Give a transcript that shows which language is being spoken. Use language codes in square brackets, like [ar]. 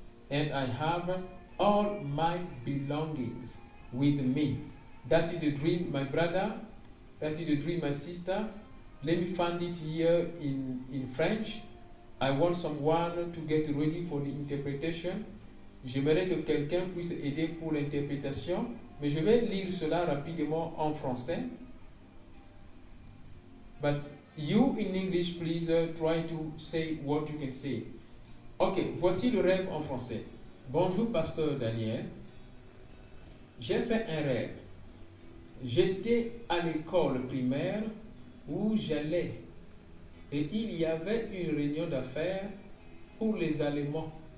[en] And I have all my belongings with me. That is the dream, my brother. That is the dream, my sister. Let me find it here in French. I want someone to get ready for the interpretation. [fr] J'aimerais que quelqu'un puisse aider pour l'interprétation, mais je vais lire cela rapidement en français. [en] But you in English, please try to say what you can say. [fr] Ok, voici le rêve en français. Bonjour, pasteur Daniel. J'ai fait un rêve. J'étais à l'école primaire où j'allais et il y avait une réunion d'affaires pour les Allemands.